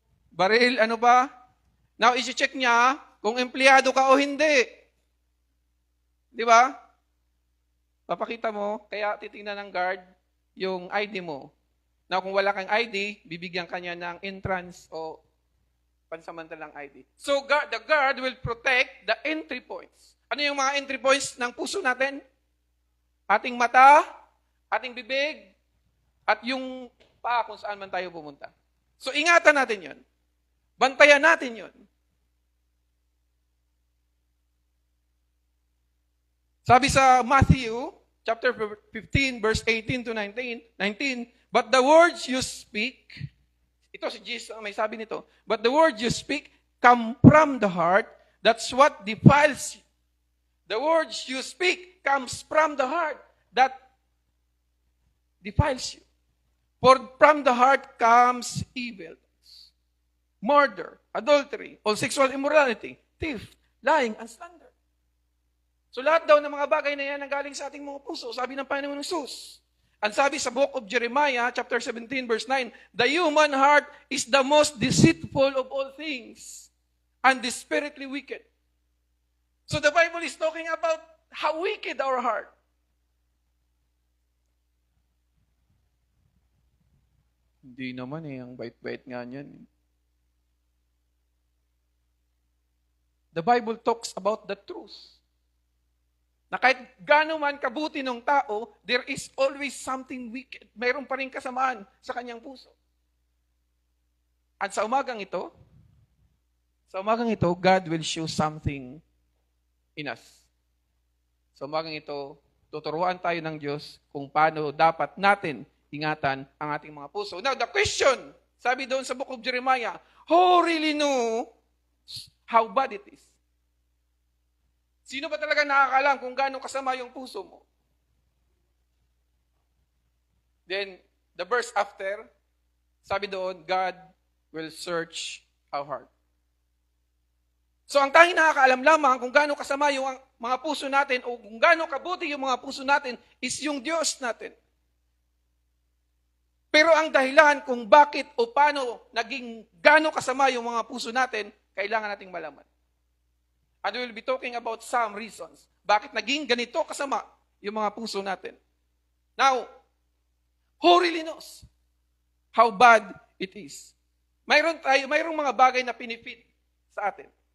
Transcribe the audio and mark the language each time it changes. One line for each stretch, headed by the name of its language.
Filipino: Baril, ano pa? Now, i-check niya kung empleyado ka o hindi. Di ba? Papakita mo, kaya titingnan ng guard yung ID mo. Na kung wala kang ID, bibigyan ka niya ng entrance o pansamantalang ID.
English: So the guard will protect the entry points.
Filipino: Ano yung mga entry points ng puso natin? Ating mata, ating bibig, at yung paa kung saan man tayo pumunta. So ingatan natin yun. Bantayan natin yun. Sabi sa
English: Matthew, chapter 15, verse 18 to 19, but the words you speak,
Filipino: ito si Jesus ang may sabi nito,
English: but the words you speak come from the heart, that's what defiles you. The words you speak comes from the heart, that defiles you. For from the heart comes evil, murder, adultery, all sexual immorality, theft, lying, and slander.
Filipino: So lahat daw ng mga bagay na yan ang galing sa ating mga puso, sabi ng Panginoon Jesus. Ang sabi sa
English: book of Jeremiah, chapter 17, verse 9, the human heart is the most deceitful of all things and desperately wicked. So the Bible is talking about how wicked our heart.
Filipino: Hindi naman ang bait-bait nga niyan.
English: The Bible talks about the truth.
Filipino: Na kahit gaano man kabuti ng tao,
English: there is always something wicked.
Filipino: Mayroon pa rin kasamaan sa kanyang puso. At sa umagang ito,
English: God will show something in us.
Filipino: Sa umagang ito, tuturuan tayo ng Diyos kung paano dapat natin ingatan ang ating mga puso.
English: Now, the question,
Filipino: sabi doon sa
English: book of Jeremiah, who really know how bad it is?
Filipino: Sino ba talaga nakakalam kung gaano kasama yung puso mo?
English: Then, the verse after,
Filipino: sabi doon,
English: God will search our heart.
Filipino: So, ang tanging nakakaalam lamang kung gaano kasama yung mga puso natin o kung gaano kabuti yung mga puso natin is yung Diyos natin. Pero ang dahilan kung bakit o paano naging gaano kasama yung mga puso natin, kailangan nating malaman.
English: And we will be talking about some reasons.
Filipino: Bakit naging ganito kasama yung mga puso natin?
English: Now, who really knows how bad it is?
Filipino: Mayroong mga bagay na pinifeed sa atin.